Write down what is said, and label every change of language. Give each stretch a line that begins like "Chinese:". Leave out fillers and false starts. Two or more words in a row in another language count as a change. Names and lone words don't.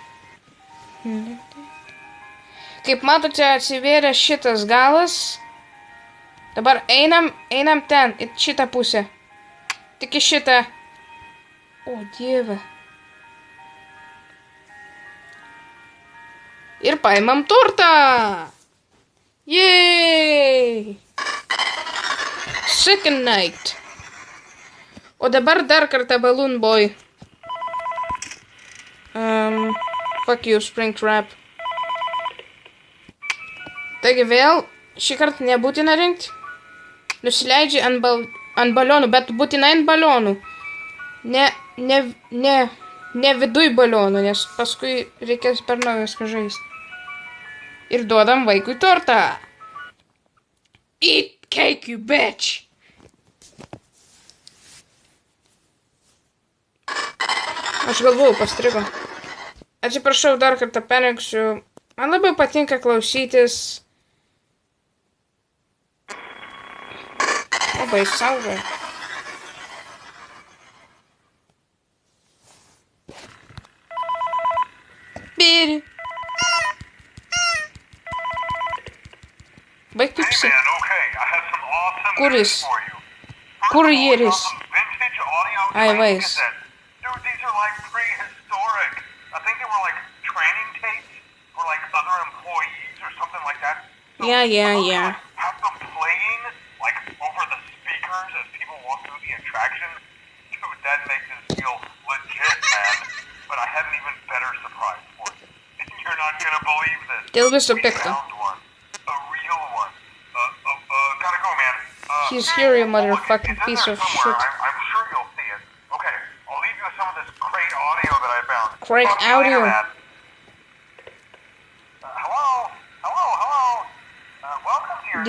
Lithuanian: Kaip matote, atsivėrė šitas galas. Dabar einam ten, į šitą pusę. Tik į šitą. O dieve. Ir paimam tortą.
English: Yay! Second night.
Lithuanian: O dabar dar kartą Balloon Boy.
English: Fuck you, Springtrap.
Lithuanian: Taigi vėl, šį kartą nebūtina rinkti. Nusileidži ant balionų, bet būtinai ant balionų. Ne viduj balionų, nes paskui reikės per naujas žaisti. Ir duodam vaikui tortą.
English: Eat cake, you bitch!
Lithuanian: Aš galvoju, pastrigo. Atsiprašau, dar kartą perrinksiu. Man labai patinka klausytis. Labai saugai. Biri. Baik pipsi. Kuris? Kurjeris. Ai,
English: vais. Yeah. Have them playing, like, over the speakers as people walk through the attraction. Dude, that makes it feel legit, man. But I have an even better surprise for you. You're not gonna believe this.
Lithuanian: Dėl viso
English: We
Lithuanian: pikto.
English: found one. A real one. Gotta go, man. He's here, you motherfucking it's in piece there of somewhere. shit. I'm sure you'll see it. Okay, I'll leave you with some of this great audio that I found. Great Talk to you later, audio. man. Hello? Welcome to your